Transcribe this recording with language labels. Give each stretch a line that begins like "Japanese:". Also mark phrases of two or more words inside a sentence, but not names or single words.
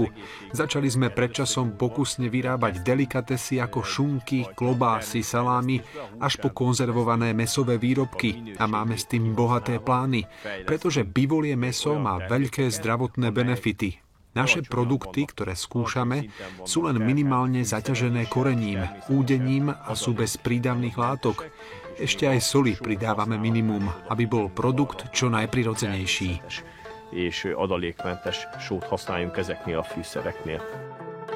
Slovak: Začali sme predčasom pokusne vyrábať delikatesy ako šunky, klobásy, salámy, až po konzervované mäsové výrobky a máme s tým bohaté plány, pretože bivolie mäso má veľké zdravotné benefity. Naše produkty, ktoré skúšame, sú len minimálne zaťažené korením, údením a sú bez prídavných látok. Ešte aj soli pridávame minimum, aby bol produkt čo najprirodzenejší.
Hungarian: És adalékmentes sót használjunk ezeknél a fűszereknél.